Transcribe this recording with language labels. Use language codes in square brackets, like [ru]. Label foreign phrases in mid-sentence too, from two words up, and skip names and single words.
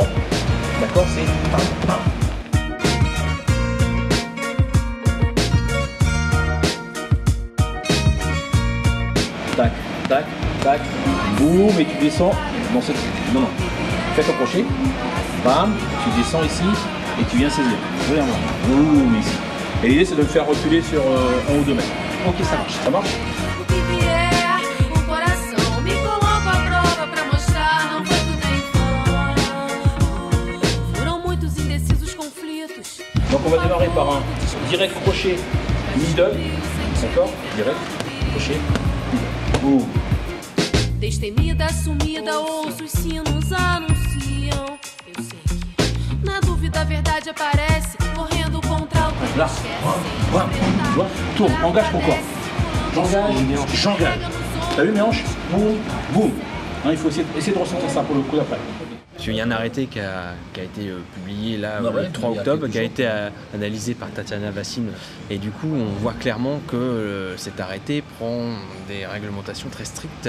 [fr] D'accord, c'est pam, pam. Tac, tac, tac. Boum, et tu descends dans cette. Non. Fais ton crochet. Bam, tu descends ici. et tu viens saisir. Regarde là. Boum, ici. Et l'idée c'est de le faire reculer sur 1 ou 2 mètres. Ok, ça marche. Ça marche? [pt] O que vier, o coração me coloca à prova pra mostrar, não foi tudo em vão. Foram muitos indecisos conflitos. [fr] Donc on va démarrer par un direct crochet middle. D'accord? Direct, crochet, middle. Boum. [pt] Destemida, sumida, ouço os sinos anunciam. Eu sei que na dúvida a verdade aparece, correndo contra o [fr] Là, que voilà, tu vois, tourne, engage ton corps. J'engage. T'as vu mes hanches? Boum, boum. Hein, il faut essayer de ressentir ça pour le coup d'après. Il y a un arrêté qui a été publié là, Ah ouais, le 3 il y a octobre, quelques qui a jours. été analysé par Tatiana Vassine. Et du coup, on voit clairement que cet arrêté prend des réglementations très strictes.